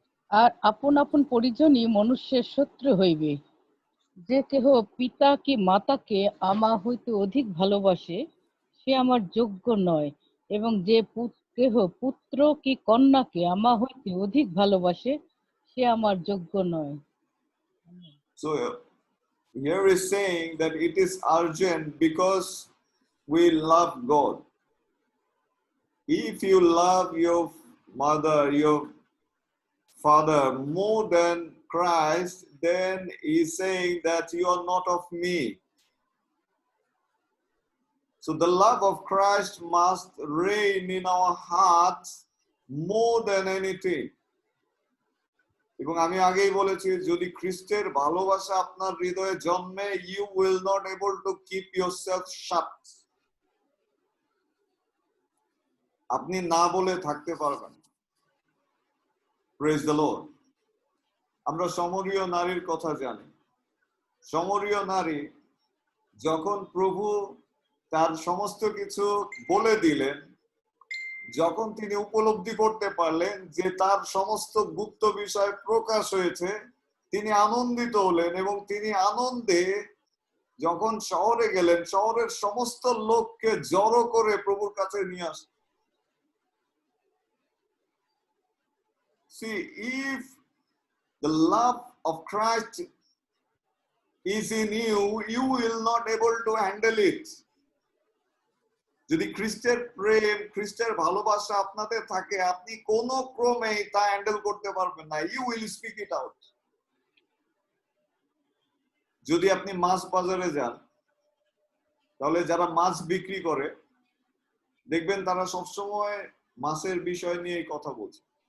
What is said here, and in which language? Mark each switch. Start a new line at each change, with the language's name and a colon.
Bangla: আর আপন আপন পরিজনই মনুষ্যের শত্রু হইবে। যে কেহ পিতা কি মাতাকে আমা হইতে অধিক ভালোবাসে, সে আমার যোগ্য নয়, এবং যে কেহ পুত্র কি কন্যাকে আমা হইতে অধিক ভালোবাসে, সে আমার যোগ্য নয়।
English: So here is saying that it is urgent because we love God. If you love your mother, your father more than Christ, then he's saying that you are not of me. So the love of Christ must reign in our hearts more than anything.
Bangla: এবং আমি আগেই বলেছি, যদি খ্রিস্টের ভালোবাসা আপনার হৃদয়ে জন্মে,
English: you will not able to keep yourself shut.
Bangla: আপনি না বলে থাকতে পারবেন।
English: Praise the Lord.
Bangla: আমরা সমরীয় নারীর কথা জানি। সমরীয় নারী যখন প্রভু তার সমস্ত কিছু বলে দিলেন, যখন তিনি উপলব্ধি করতে পারলেন যে তার সমস্ত গুপ্ত বিষয় প্রকাশ হয়েছে, তিনি আনন্দিত হলেন এবং তিনি আনন্দে যখন শহরে গেলেন, শহরের সমস্ত লোককে জড়ো করে প্রভুর কাছে নিয়ে আসলেন।
English: See, if the love of Christ is in you, you will not able to handle it.
Bangla: যদি খ্রিস্টের প্রেম, খ্রিস্টের ভালোবাসা আপনাদের থাকে, আপনি কোনো ক্রমেই তা হ্যান্ডেল করতে পারবেন না।
English: You will speak it out.
Bangla: যদি আপনি মাছ বাজারে যান, তাহলে যারা মাছ বিক্রি করে দেখবেন তারা সবসময় মাছের বিষয় নিয়ে কথা বলছে।